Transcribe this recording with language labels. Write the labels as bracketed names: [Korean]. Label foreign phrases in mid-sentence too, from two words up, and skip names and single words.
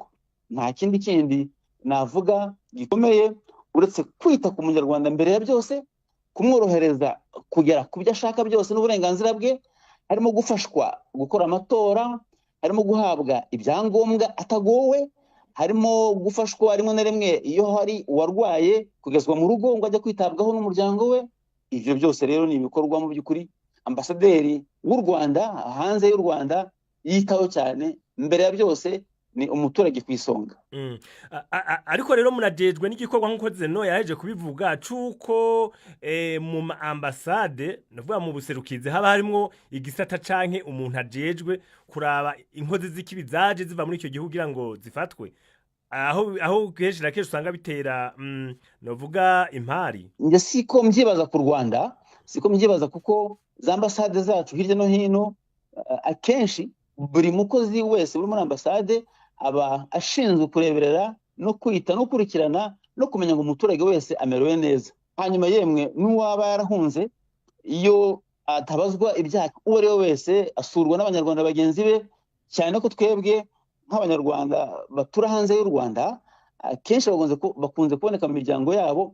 [Kinyarwanda] Nta kindi navuga gikomeye uretse kwita ku munyarwanda mbere ya byose, kumworohereza kugera ku byo ashaka byose n'uburenganzira bwe, harimo gufashwa gukora amatora, harimo guhabwa ibyangombwa atagowe, harimo gufashwa rimwe na rimwe iyo hari uwarwaye kugezwa mu rugo ngo ajya kwitabwaho n'umuryango we. Ivyo byose rero ni ibikorwa mu by'ukuri ambasaderi w'u Rwanda hanze y'u Rwanda yitaho cyane. Mbere ya byose ni umuturage ku isonga. [Rundi] Ariko rero munajejwe n'igikorwa nk'uko Zeno yaje kubivuga cuko mu ambasade navuga mu buserukizi haba harimo igisata canke umuntu ajejwe kuraba inkozi z'ikibi zaje ziva muri icyo gihugu kugira ngo zifatwe, aho kenshi na kenshi usanga bitera navuga impari. [Kinyarwanda] Nje siko mbyibaza ku Rwanda, siko mbyibaza kuko za ambasade zacu hirya no hino akenshi buri mukozi wese uri muri ambasade aba ashinzwe kureberera no kwita no kurikirana no kumenya ngo umuturage wese amerewe neza. Hanyuma yemwe n'uwaba yarahunze, iyo atabazwa ibyaha uwo ari we wese asurwa n'abanyarwanda bagenzi be, cyane ko twebwe nk'abanyarwanda batura hanze y'u Rwanda akenshi bakunze kuboneka mu miryango yabo.